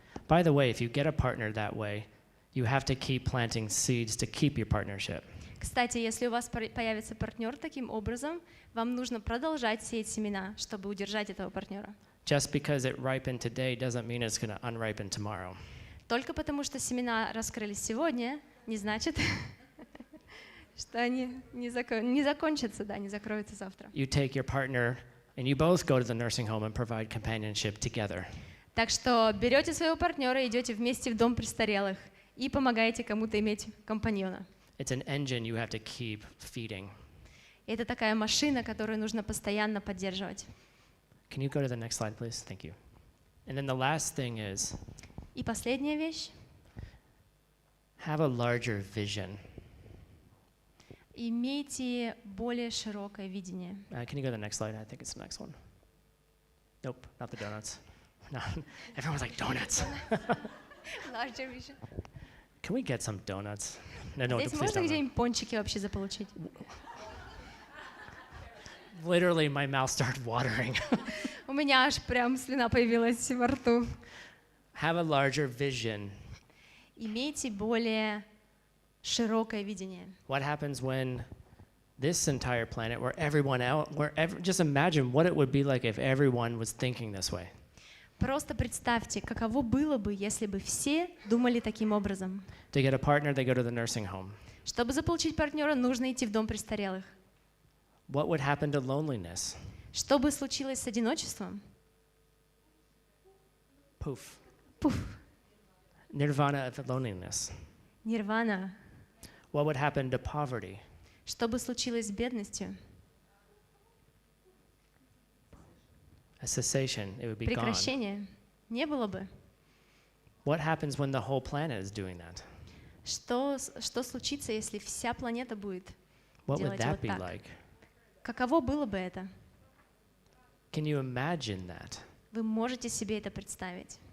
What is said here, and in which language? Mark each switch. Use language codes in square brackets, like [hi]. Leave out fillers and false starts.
[en] By the way, if you get a partner that way, you have to keep planting seeds to keep your partnership. [ru] Кстати, если у вас появится партнер таким образом, вам нужно продолжать сеять семена, чтобы удержать этого партнера. [en] Just because it ripened today doesn't mean it's going to unripen tomorrow. [ru] Только потому, что семена раскрылись сегодня, не значит, что они не закончатся, да, не закроются завтра. [en] You take your partner and you both go to the nursing home and provide companionship together. [ru] Так что берете своего партнера, идете вместе в дом престарелых и помогаете кому-то иметь компаньона. [en] It's an engine you have to keep feeding. [ru] Это такая машина, которую нужно постоянно поддерживать. [en] Can you go to the next slide, please? Thank you. And then the last thing is, [ru] И последняя вещь. [en] have a larger vision. [ru] Имейте более широкое видение. [en] Can you go to the next slide? I think it's the next one. Nope, not the donuts. No, everyone's like, donuts. Larger vision. Can we get some donuts? No, [ru] Здесь [en] please [ru] можно [en] don't. [ru] где-нибудь пончики вообще заполучить? [en] Literally, my mouth started watering. [ru] У меня аж прям слюна появилась во рту. [en] Have a larger vision. [ru] Имейте более широкое видение. [en] What happens when this entire planet, just imagine what it would be like if everyone was thinking this way. [ru] Просто представьте, каково было бы, если бы все думали таким образом. [en] To get a partner, they go to the nursing home. [ru] Чтобы заполучить партнера, нужно идти в дом престарелых. [en] What would happen to loneliness? [ru] Что бы случилось с одиночеством? [en] Poof. [ru] Пуф, [en] Nirvana of loneliness. [ru] нирвана. [en] What would happen to poverty? [ru] Что бы случилось с бедностью? [en] A cessation. It would be gone. [ru] Прекращение. Не было бы. [en] What happens when the whole planet is doing that? [ru] Что случится, если вся планета будет [en] What would [ru] делать [en] that [ru] вот [en] be [ru] так? [en] like? [ru] Каково было бы это? [en] Can you imagine that? [ru] Вы можете себе это представить?